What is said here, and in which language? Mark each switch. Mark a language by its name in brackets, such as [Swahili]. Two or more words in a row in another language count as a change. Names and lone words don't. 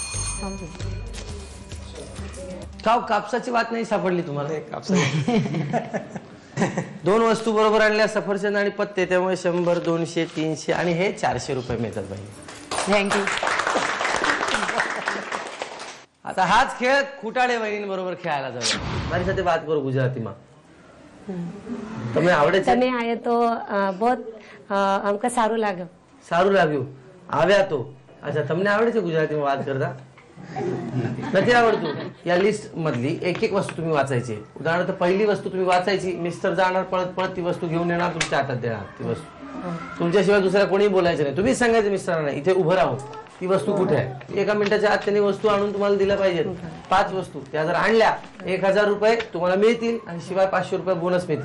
[Marathi] का कापसाची वात नाही सापडली तुम्हाला? 2 वस्तू बरोबर आणल्या, सफरचंद आणि पत्ते, त्यामुळे 100, 200, 300 आणि हे 400 रुपये मिळतात बाई. थँक्यू आता हाच खेळ खुटाडे वहिनींबरोबर खेळायला जाऊ. [Gujarati] મારી સાથે વાત કરો ગુજરાતીમાં. તમને આવડે છે? તમે આયો તો બહુ અમકે સારું લાગ્યું. સારું લાગ્યું. આવ્યા તો. अच्छा, તમને આવડે છે ગુજરાતીમાં વાત કરતા? નથી આવડતું? [Marathi] या लिस्ट मधली एक एक वस्तू तुम्ही वाचायची. उदाहरणार्थ पहिली वस्तू तुम्ही वाचायची, मिस्टर जाणार पळत पळत ती वस्तू घेऊन येणार, तुमच्या हातात देणार ती वस्तू. तुमच्याशिवाय दुसऱ्या कोणी बोलायचं नाही. तुम्हीच सांगायचं मिस्टरांना इथे उभं राहून ती वस्तू कुठे आहे. 1 मिनिटाच्या आत त्यांनी वस्तू आणून तुम्हाला दिल्या पाहिजेत. 5 वस्तू त्या जर आणल्या 1000 रुपये तुम्हाला मिळतील आणि शिवाय 500 रुपये बोनस मिळतील.